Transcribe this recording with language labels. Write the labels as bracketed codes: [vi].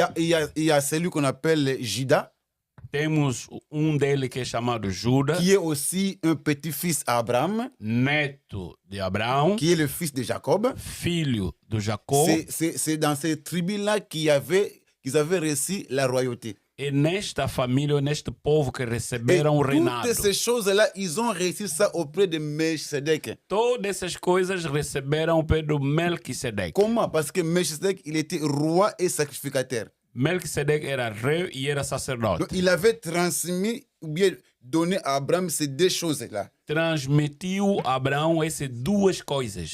[fr] il y a celui qu'on appelle Judas, [pt] temos dele que é chamado Judas, [fr] qui est aussi un petit-fils à Abraham, [pt] neto de Abraão, [fr] qui est le fils de Jacob. [pt] filho de Jacó. [fr] C'est dans ces tribus-là qu'ils avaient reçu la royauté. [pt] E nesta família, neste povo que [fr] Et [pt] receberam o reinado. [fr] toutes ces choses-là, ils ont reçu ça auprès de Melchisedec. [pt] Todas essas coisas receberam pelo Melquisedeque. [fr] Comment? Parce que Melchisedec, il était roi et sacrificateur. [pt] Melquisedeque era rei e era sacerdote. [fr] Donc, il avait transmis ou bien donné à Abraham ces deux choses-là. [pt] Transmitiu a Abraão essas duas coisas.